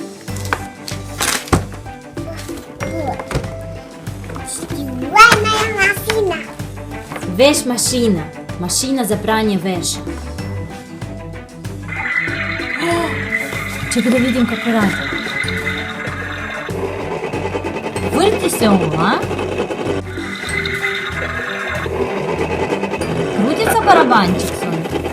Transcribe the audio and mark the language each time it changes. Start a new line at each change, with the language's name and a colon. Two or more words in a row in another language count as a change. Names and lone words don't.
Russian: Стиральная машина.
Serbian: Veš mašina. Mašina za pranje veža. Čekaj da vidim kako radi. Vrti se ovo, a?
Russian: Крутится барабанчик, Соня?